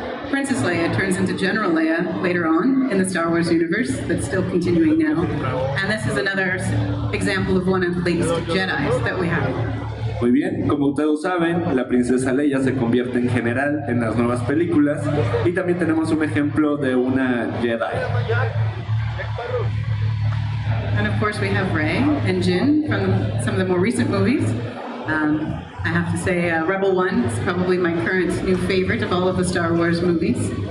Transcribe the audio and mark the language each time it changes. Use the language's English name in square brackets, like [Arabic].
[English] Princess Leia turns into General Leia later on in the Star Wars universe, that's still continuing now. And this is another example of one of the latest Jedis that we have. [Spanish] Muy bien, como ustedes saben, la princesa Leia se convierte en general en las nuevas películas, y también tenemos un ejemplo de una Jedi. [English] And of course we have Rey and Jyn from some of the more recent movies. I have to say Rebel One is probably my current new favorite of all of the Star Wars movies.